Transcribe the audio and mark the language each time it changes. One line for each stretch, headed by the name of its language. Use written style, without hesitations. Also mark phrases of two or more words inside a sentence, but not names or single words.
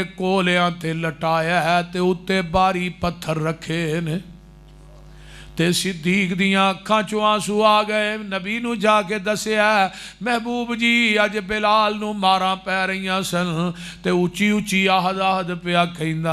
Punjabi: کولیاں تے لٹایا ہے تے اتے باری پتھر رکھے نے تے صدیق دیاں اکھاں چو آنسو آ گئے نبی نو جا کے دسیا محبوب جی اج بلال نو ماراں پہ رہیاں سن تے اچھی اچھی آہد پیا کھیندا